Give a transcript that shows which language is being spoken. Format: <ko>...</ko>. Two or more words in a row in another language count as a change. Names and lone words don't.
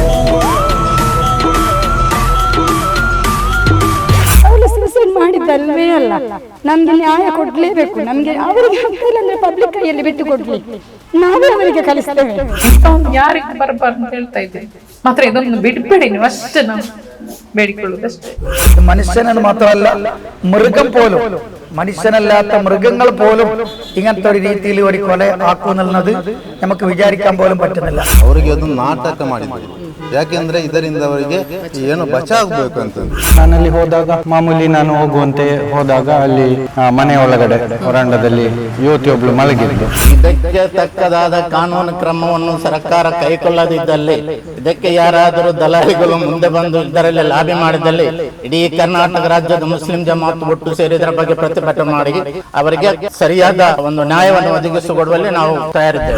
<kn>ಅವಳು ಸೂಸೈಡ್ ಮಾಡಿದ್ದಲ್ವೇ ಅಲ್ಲ, ನಮ್ಗೆ ನ್ಯಾಯ ಕೊಡ್ಲೇಬೇಕು. ನಮ್ಗೆ ಅವರಿಗೆ ಅಂದ್ರೆ ಪಬ್ಲಿಕ್ ಕೈಯಲ್ಲಿ ಬಿಟ್ಟು ಕೊಡ್ಲಿ, ನಾವೇ ಅವರಿಗೆ ಕಲಿಸ್ತೇವೆ. ಯಾರಿಗೆ ಬರಬಾರ್ದು ಅಂತ ಹೇಳ್ತಾ ಇದ್ದೇವೆ. ಮಾತ್ರ ಇದೊಂದು ಬಿಡ್ಬೇಡಿ ನೀವು, ಅಷ್ಟೇ ನಾವು ಬೇಡಿಕೊಳ್ಳುವುದಷ್ಟೇ.</kn> <ml>മനുഷ്യനെന്ന് മാത്രമല്ല മൃഗം പോലും, മനുഷ്യനല്ലാത്ത മൃഗങ്ങൾ പോലും ഇങ്ങനത്തെ ഒരു രീതിയിൽ ഒരു കൊല ആക്കുന്നുള്ളത് നമുക്ക് വിചാരിക്കാൻ പോലും പറ്റുന്നില്ല.</ml> <kn>ಅವರಿಗೆ ಅದು ನಾಟಕ ಮಾಡಿದ್ರು. ಯಾಕೆಂದ್ರೆ ಇದರಿಂದ ಅವರಿಗೆ ಏನು ಬಚಾಗಬೇಕು ಅಂತ. ನಾನಲ್ಲಿ ಹೋದಾಗ ಮಾಮೂಲಿ ನಾನು ಹೋಗುವಂತೆ ಹೋದಾಗ ಅಲ್ಲಿ ಮನೆ ಒಳಗಡೆ ವರಾಂಡದಲ್ಲಿ ಯುವತಿಯೊಬ್ಳು ಮಲಗಿದ್ದು. ಇದಕ್ಕೆ ತಕ್ಕದಾದ ಕಾನೂನು ಕ್ರಮವನ್ನು ಸರ್ಕಾರ ಕೈಗೊಳ್ಳದಿದ್ದಲ್ಲಿ, ಇದಕ್ಕೆ ಯಾರಾದರೂ ದಲಾಲಿಗಳು ಮುಂದೆ ಬಂದು ಇದರಲ್ಲಿ ಲಾಬಿ ಮಾಡಿದಲ್ಲಿ ಇಡೀ ಕರ್ನಾಟಕ ರಾಜ್ಯದ ಮುಸ್ಲಿಂ ಜಮಾತ್ ಒಟ್ಟು ಸೇರಿ ಇದರ ಬಗ್ಗೆ ಪ್ರತಿಭಟನೆ ಮಾಡಿ ಅವರಿಗೆ ಸರಿಯಾದ ಒಂದು ನ್ಯಾಯವನ್ನು ಒದಗಿಸಿಕೊಡುವಲ್ಲಿ ನಾವು ತಯಾರಿದ್ದೇವೆ.</kn>